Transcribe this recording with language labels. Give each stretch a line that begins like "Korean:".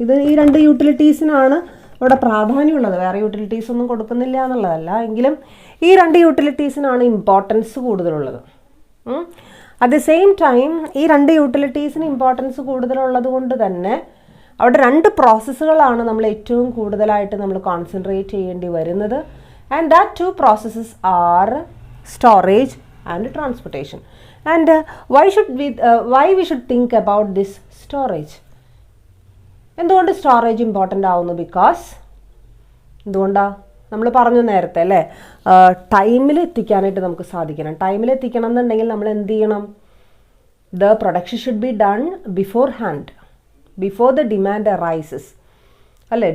Malayalam: ഈ രണ്ട് യൂട്ടിലിറ്റീസിനാണ് ഇവിടെ പ്രാധാന്യമുള്ളത്. വേറെ യൂട്ടിലിറ്റീസ് ഒന്നും കൊടുക്കുന്നില്ല എന്നുള്ളതല്ല, എങ്കിലും ഈ രണ്ട് യൂട്ടിലിറ്റീസിനാണ് ഇമ്പോർട്ടൻസ് കൂടുതലുള്ളത്.
English: at the same time
Malayalam: ഈ രണ്ട് യൂട്ടിലിറ്റീസിന് ഇമ്പോർട്ടൻസ് കൂടുതലുള്ളത് കൊണ്ട് തന്നെ അവിടെ രണ്ട് പ്രോസസ്സുകളാണ് നമ്മൾ ഏറ്റവും കൂടുതലായിട്ട് നമ്മൾ കോൺസെൻട്രേറ്റ് ചെയ്യേണ്ടി വരുന്നത്.
English: And that two processes are storage and transportation. And why we should think about this storage?
Malayalam: എന്തുകൊണ്ട് സ്റ്റോറേജ് ഇമ്പോർട്ടൻ്റ് ആവുന്നു? ബിക്കോസ് എന്തുകൊണ്ടാണ്? നമ്മൾ പറഞ്ഞു നേരത്തെ അല്ലേ, ടൈമിൽ എത്തിക്കാനായിട്ട് നമുക്ക് സാധിക്കണം. ടൈമിൽ എത്തിക്കണം എന്നുണ്ടെങ്കിൽ നമ്മൾ എന്ത് ചെയ്യണം?
English: The production should be done beforehand, before the demand arises അല്ലേ.